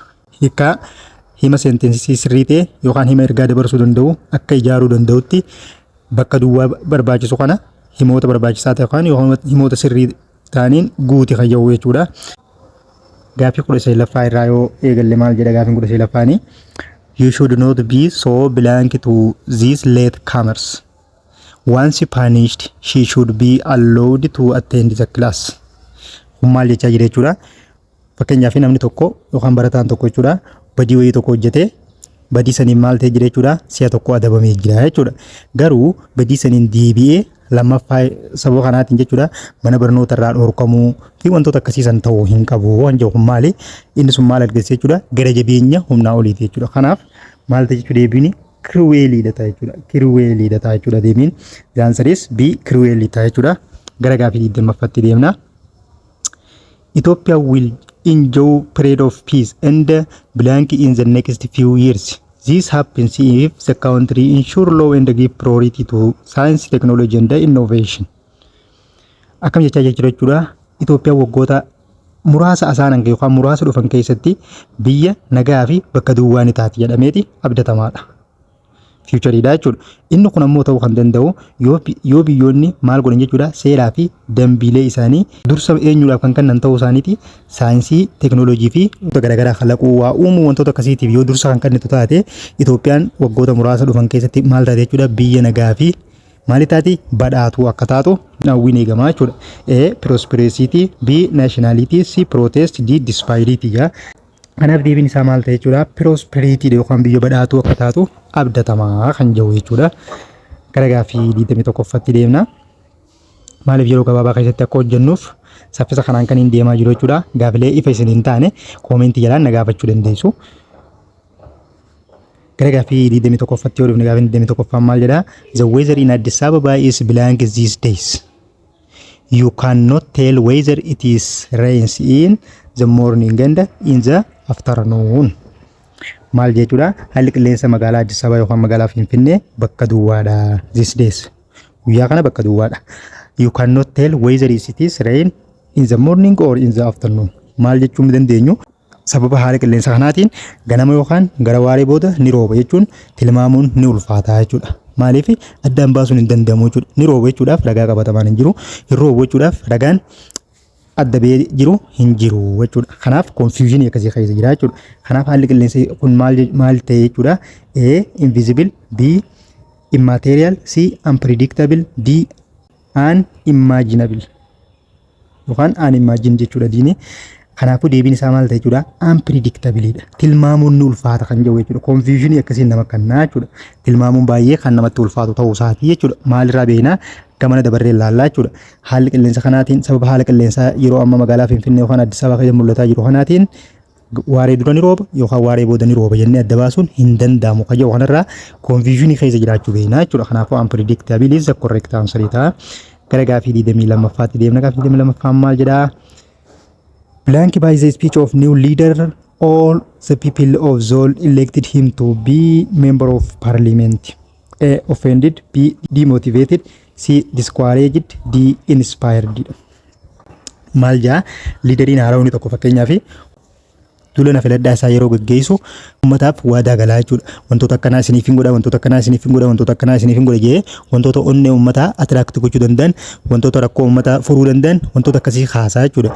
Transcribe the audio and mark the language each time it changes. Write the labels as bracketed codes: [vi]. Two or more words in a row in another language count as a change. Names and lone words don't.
[om] Hiikaa hima seentensii sirrii ta'e yookaan hima ergaa dabarsuu danda'u akka ijaaruu danda'utti bakka duwwaa barbaachisu kana himoota barbaachisaa ta'e yookaan himoota sirrii ta'aniin guuti kan jedhu jechuudha. Gaaffii 19ffaa irraa yoo eegalle maal jedha gaaffiin 19ffaanii? [en] You should not be so blank to these latecomers. Once punished, she should be allowed to attend the class. [om] Kun maal jechaa jira jechuudha. Fakkeenyaaf namni tokko yookaan barataan tokko jechuudha badii wayii tokko hojjetee badii saniin maal ta'e jira jechuudha si'a tokko adabamee jira jechuudha. Garuu badii saniin deebi'ee lammaffaa sababa kanaatiin jechuudha mana barnoota irraa dhorkamuu fi wantoota akkasiisan ta'uu hin qabu waan jedhu kun maali inni sun maal argisiisa jechuudha gara jabeenya humnaa oliiti jechuudha. Kanaaf maal ta'e jechuudha deebiin cruelly ta'a jechuudha. Cruelly ta'a jechuudha deebiin. [en] The answer is B cruelly [om] ta'a jechuudha. Gara gaaffii 20ffaatti deemna. [en] Ethiopia will enjoy period of peace and blank in the next few years. This happens if the country ensure law and give priority to science, technology and innovation. [om] Akkam jechaa jechuudha. Itoophiyaan waggoota muraasa asaanan yookaan muraasa dhufan keessatti biyya nagaa fi bakka duwwaa ni taati jedhameeti abdatamaadha. Fuuchariidha jechuudha. Inni kun ammoo ta'uu kan danda'u yoo biyyoonni maal godhan jechuudha seeraa fi dambiilee isaanii dursa eenyuudhaaf kan kennan ta'uu isaaniiti. Saayinsii, teekinooloojii fi wantoota garaagaraa kalaquu waa uumuu wantoota akkasiitiif yoo dursa kan kennitu taate Itoophiyaan waggoota muraasa dhufan keessatti maal taate jechuudha biyya nagaa fi maal taati badhaatuu akka taatu hawwiin eegamaa jechuudha. [en] A prosperity, B nationality, C protest, D disparity. [om] Kanaaf deebiin isaa maal ta'e jechuudha prosperity yookaan biyya badhaatuu akka taatu abdatamaa kan jiru jechuudha. Gara gaaffii 21ffaatti deemna. Maaliif yeroo gabaabaa keessatti akka hojjennuuf saffisa kanaan kan hin deemaa jiru jechuudha. Gaaffilee ifa isin hin taane koomentii jalaan na gaafachuu dandeessu. Gara gaaffii 21ffaatti yoo dhufne gaaffiin 21ffaan maal jedha? [en] The weather in Addis Ababa is blank these days. You cannot tell whether it is rains in the morning and in the afternoon. [om] Maal jechuudha haalli qilleensa magaalaa Addis Ababa yookaan magaalaa Finfinnee bakka duwwaadha [en] these days. [om] Guyyaa kana bakka duwwaadha. [en] You cannot tell whether it is rain in the morning or in the afternoon. [om] Maal jechuun dandeenyu sababa haala qilleensa kanaatiin ganama yookaan gara waaree booda ni rooba jechuun tilmaamuun ni ulfaata jechuudha. Maaliif addaan baasuun hin danda'amu jechuudha. Ni rooba jechuudhaaf ragaa qabatamaan hin jiru. Hin rooba jechuudhaaf ragaan adda ba'ee jiru hin jiru jechuudha. Kanaaf confusion akkasii keessa jira jechuudha. Kanaaf haalli qilleensa kun maal ta'e jechuudha. [en] A invisible, B immaterial, C unpredictable, D unimaginable. [om] Yookaan unimagine jechuudha diini. Kanaafuu deebiin isaa maal ta'e jechuudha unpredictabilidha. Tilmaamuun ni ulfaata kan jiru jechuudha. Confusion akkasiin nama kannaa jechuudha. Tilmaamuun baay'ee kan namatti ulfaatu ta'uu isaati jechuudha. Maalirraa beekna gamana dabarree ilaallaa jechuudha. Haalli qilleensa kanaatiin sababa haala qilleensaa yeroo amma magaalaa Finfinnee yookaan Addis Ababaa keessatti mul'ataa jiru kanaatiin waaree dura ni rooba yookaan waaree booda ni rooba jennee adda baasuun hin danda'amu. Kajaa kanarraa confusion keessa jiraachuu beekna jechuudha. [en] Kanaafuu unpredictable is the correct answer ta'a. [om] Gara gaafii 22ffaatti deemna. Gaafii 22ffaan maal jedhaa? [en] Blank by the speech of new leader, all the people of Zol elected him to be member of parliament. A. Offended. B. Demotivated. C. Discouraged. D. Inspired. [om] Maal jaa liideriin haaraawni tokko fakkeenyaaf duula filadhaa isaa yeroo gaggeessu ummataaf waadaa galaa jechuudha. Wantoota akkanaa isiniif hin godha, wantoota akkanaa isiniif hin godha, wantoota akkanaa isiniif hin godha jee wantoota onnee ummataa atiraakti gochuu danda'an, wantoota rakkoo ummataa furuu danda'an, wantoota akkasii haasaa jechuudha.